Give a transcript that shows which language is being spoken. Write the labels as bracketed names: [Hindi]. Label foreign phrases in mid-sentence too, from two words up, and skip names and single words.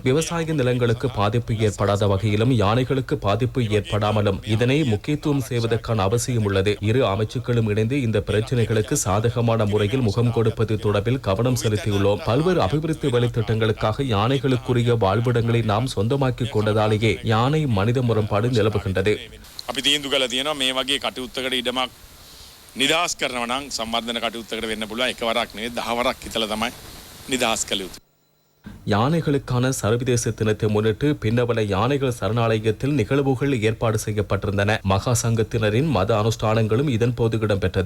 [Tamil] விவசாய நிலங்களுக்கு பாதிப்பு ஏற்படாத வகையிலும் யானைகளுக்கு பாதிப்பு ஏற்படாமலும் இதனை முக்கியத்துவம் செய்வதற்கான அவசியம் உள்ளது. இரு அமைச்சுக்களும் இணைந்து இந்த பிரச்சனைகளுக்கு சாதகமான முறையில் முகம் கொடுப்பது தொடர்பில் கவனம் செலுத்தியுள்ளோம். பல்வேறு அபிவிருத்தி வேலை திட்டங்களுக்காக யானைகளுக்குரிய வாழ்விடங்களை நாம் சொந்தமாக்கிக் கொண்டதாலேயே யானை மனித முரண்பாடு நிலவுகின்றது. [Sinhala] අපි තීන්දුව කළා තියෙනවා මේ වගේ කටයුත්තකට ඉඩමක් නිදහස් කරනවා නම් සම්වර්ධන කටයුත්තකට වෙන්න පුළුවන්. එකවරක් නෙවෙයි 10 වරක් හිතලා තමයි නිදහස් කළ යුතු. [Tamil] யானைகளுக்கான சர்வதேச தினத்தை முன்னிட்டு பின்னவல யானைகள் சரணாலயத்தில் நிகழ்வுகள் ஏற்பாடு செய்யப்பட்டிருந்தன. மகா சங்கத்தினரின் மத அனுஷ்டானங்களும் இதன் போது இடம்பெற்றது.